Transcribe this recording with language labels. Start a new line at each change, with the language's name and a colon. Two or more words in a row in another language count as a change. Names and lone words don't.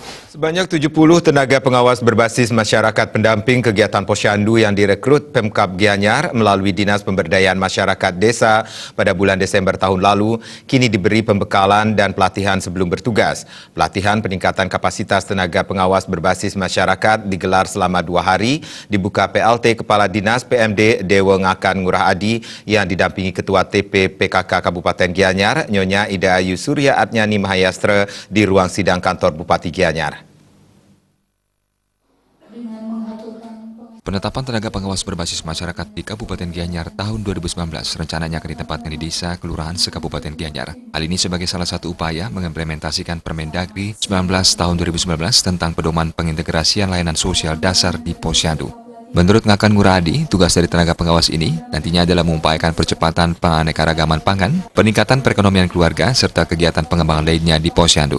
Indonesian: Sebanyak 70 tenaga pengawas berbasis masyarakat pendamping kegiatan Posyandu yang direkrut Pemkab Gianyar melalui Dinas Pemberdayaan Masyarakat Desa pada bulan Desember tahun lalu kini diberi pembekalan dan pelatihan sebelum bertugas. Pelatihan peningkatan kapasitas tenaga pengawas berbasis masyarakat digelar selama 2 hari, dibuka PLT Kepala Dinas PMD Dewa Ngakan Ngurah Adi yang didampingi Ketua TP PKK Kabupaten Gianyar, Nyonya Ida Ayu Surya Adnyani Mahayastra di ruang sidang kantor Bupati Gianyar. Penetapan tenaga pengawas berbasis masyarakat di Kabupaten Gianyar tahun 2019 rencananya akan ditempatkan di desa kelurahan se-Kabupaten Gianyar. Hal ini sebagai salah satu upaya mengimplementasikan Permendagri 19 tahun 2019 tentang pedoman pengintegrasian layanan sosial dasar di Posyandu. Menurut Ngakan Ngurah Adi, tugas dari tenaga pengawas ini nantinya adalah mengupayakan percepatan penganekaragaman pangan, peningkatan perekonomian keluarga, serta kegiatan pengembangan lainnya di Posyandu.